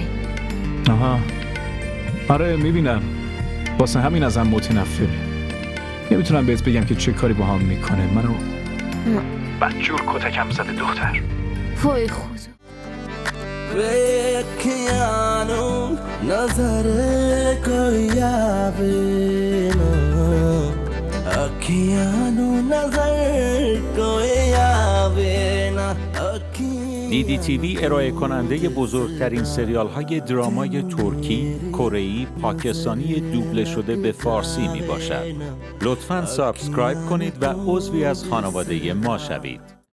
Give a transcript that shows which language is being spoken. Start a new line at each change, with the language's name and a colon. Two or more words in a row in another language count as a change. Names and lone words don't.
Persian: آها، آره میبینم، واسه همین ازم متنفره. نمیتونم بهت بگم که چه کاری با هم میکنه. منو بدجور کتکم زده دختر. وای خدا.
Punjabi: ਨਜ਼ਰ ਕੋਈ ਆਵੇ ਨਾ ਅਖੀਆਂ ਨੂੰ ਨਜ਼ਰ ਕੋਈ ਆਵੇ ਨਾ
Persian: دیدی تیوی ارائه کننده بزرگترین سریال های درامای ترکی، کره‌ای، پاکستانی دوبله شده به فارسی می باشد. لطفاً سابسکرایب کنید و عضوی از خانواده ما شوید.